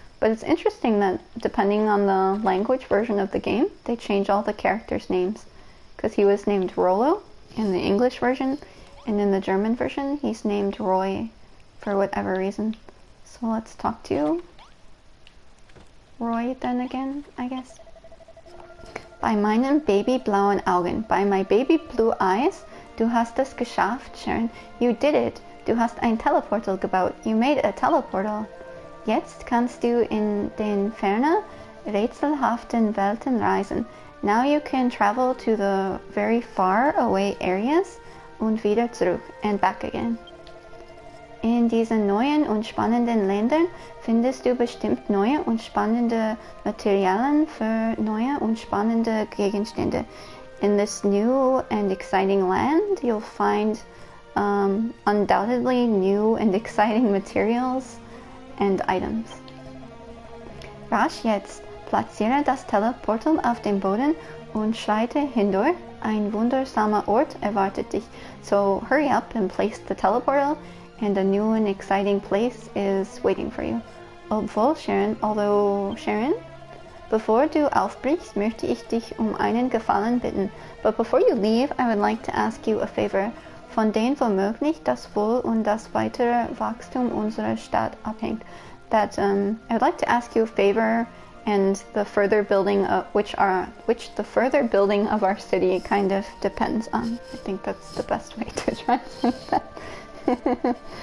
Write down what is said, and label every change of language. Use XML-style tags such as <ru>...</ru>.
<en>But it's interesting that depending on the language version of the game, they change all the characters' names. Because he was named Rollo in the English version, and in the German version, he's named Roy for whatever reason. So let's talk to Roy then again, I guess.</en> <de>Bei meinen babyblauen Augen, bei</de> <en>my baby blue eyes,</en> <de>du hast es geschafft, Charon.</de> <en>You did it.</en> <de>Du hast ein Teleportal gebaut.</de> <en>You made a teleportal.</en> <de>Jetzt kannst du in den ferne, rätselhaften Welten reisen.</de> <en>Now you can travel to the very far away areas</en> <de>und wieder zurück</de> <en>and back again.</en> <de>In diesen neuen und spannenden Ländern findest du bestimmt neue und spannende Materialien für neue und spannende Gegenstände.</de> <en>In this new and exciting land, you'll find undoubtedly new and exciting materials and items.</en> <de>Rasch jetzt, platziere das Teleportal auf dem Boden und schreite hindurch. Ein wundersamer Ort erwartet dich.</de> <en>So hurry up and place the teleportal, and a new and exciting place is waiting for you.</en> <de>Although Charon, bevor du aufbrichst, möchte ich dich einen Gefallen bitten.</de> <en>But before you leave, I would like to ask you a favor.</en> <de>Von denen womöglich das Wohl und das weitere Wachstum unserer Stadt abhängt.</de> <en>That I would like to ask you a favor, and the further building of which the further building of our city kind of depends on. I think that's the best way to translate that.</en>